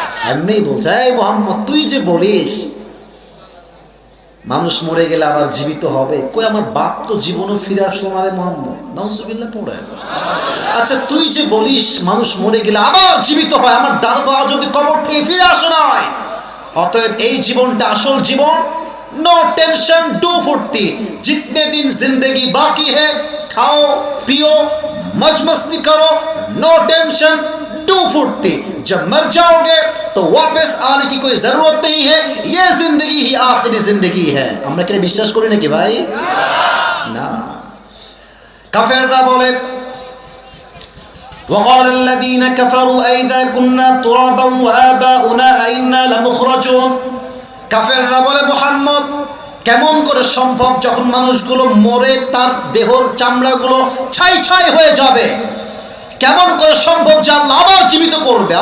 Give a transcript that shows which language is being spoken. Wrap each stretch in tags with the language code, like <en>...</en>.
<bn>এমনি বলছে, এই মুহাম্মদ তুই যে বলিস মানুষ মরে গেলে আবার জীবিত হবে, কই আমার বাপ তো জীবনও ফিরে আসলো না রে মুহাম্মদ, নাউজুবিল্লাহ পড়ে। আচ্ছা তুই যে বলিস মানুষ মরে গেলে আবার জীবিত হয়, আমার দাদা তো যদি কবর থেকে ফিরে আসে নাই। অতএব এই জীবনটা আসল জীবন।</bn> <en>no tension, do ফুর্তি,</en> <hi>जितने दिन जिंदगी बाकी है खाओ पियो मौज मस्ती करो,</hi> <en>No tension do फुर्ती।</en> <hi>जब मर जाओगे तो वापस आने की कोई जरूरत नहीं है, ये जिंदगी ही आखिरी जिंदगी है।</hi> <bn>আমরা কি বিশ্বাস করি নাকি ভাই? না। কাফেররা বলে,</bn> <ar>وقال الذين كفروا أئذا كنا ترابا وآباؤنا أئنا لمخرجون।</ar> <bn>কাফেররা বলে, মুহাম্মদ কেমন করে সম্ভব যখন মানুষগুলো মরে তার দেহর চামড়াগুলো ছাই ছাই হয়ে যাবে, কেমন করে সম্ভব যে আল্লাহ আবার জীবিত করবে?</bn>